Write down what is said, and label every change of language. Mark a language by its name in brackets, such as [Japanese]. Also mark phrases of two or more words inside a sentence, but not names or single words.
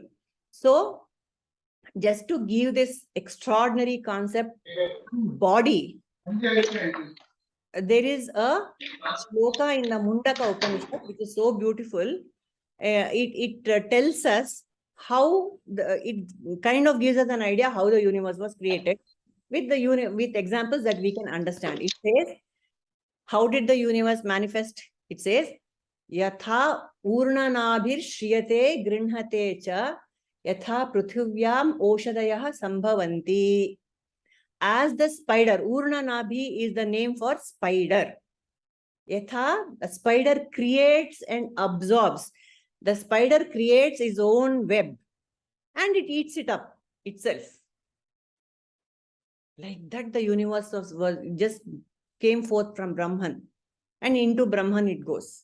[English] So just to give this extraordinary concept, body, there is a shloka in the Mundaka Upanishad, which is so beautiful. It tells us how it kind of gives us an idea how the universe was created with examples that we can understand. It says, how did the universe manifest? It says, [Sanskrit] Yatha urnanabhir shriyate grinhate cha yatha pruthivyam oshadayah sambhavanti. [English] As the spider, urnanabhi is the name for spider. Yatha, the spider creates and absorbs. The spider creates its own web and it eats it up itself. Like that, the universe was just came forth from Brahman, and into Brahman it goes.